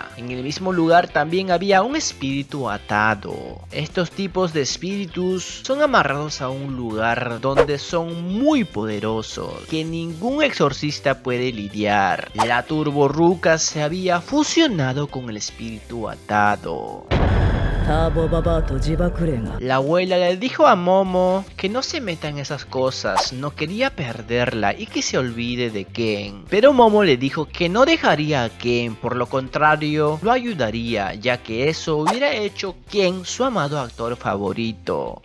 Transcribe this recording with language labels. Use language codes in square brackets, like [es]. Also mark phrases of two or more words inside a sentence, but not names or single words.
[es] En el mismo lugar también había un espíritu atado. Estos tipos de espíritus son amarrados a un lugar donde son muy poderosos, que ningún exorcista puede lidiar. La Turborruca se había fusionado con el espíritu atado. [ja] ターボババアと自爆霊が [es] La abuela le dijo a Momo que no se meta en esas cosas, no quería perderla y que se olvide de Ken. Pero Momo le dijo que no dejaría a Ken, por lo contrario, lo ayudaría, ya que eso hubiera hecho Ken su amado actor favorito.